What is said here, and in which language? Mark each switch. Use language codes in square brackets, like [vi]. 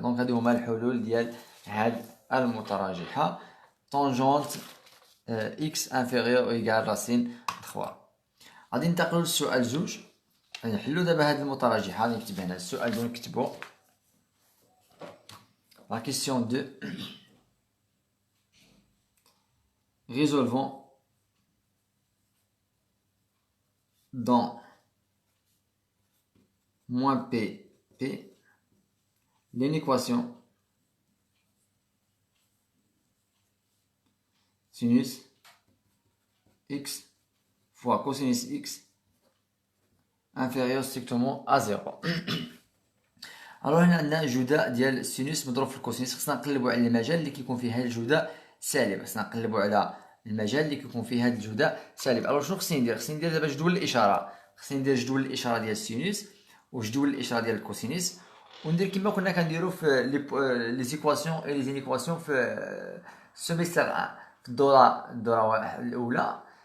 [ar] دونك هادو هما الحلول ديال هاد المتراجحه طونجونت اكس انفيريور ايكال راسين 3. غادي ننتقلوا للسؤال 2. غادي نحلو دابا هاد المتراجحه. غادي نكتب هنا السؤال 2 نكتبو la question 2. [fr] Résolvons dans moins p l'équation sinus x fois cosinus x inférieur strictement à 0. [ar] الوغ هنا عندنا جداء ديال السينوس مضروب في الكوسينوس. خصنا نقلبوا على المجال اللي كيكون فيه هذا الجداء سالب. خصنا نقلبوا على المجال اللي كيكون فيه هذا الجداء سالب. الوغ شنو خصني ندير؟ خصني ندير دابا جدول الاشاره. خصني ندير جدول الاشاره ديال السينوس وجدول الاشاره ديال الكوسينوس، وندير كما كنا كنديروا في لي زيكواسيون اي لي زينيكواسيون في سيمستر 1 في الدوره الاولى.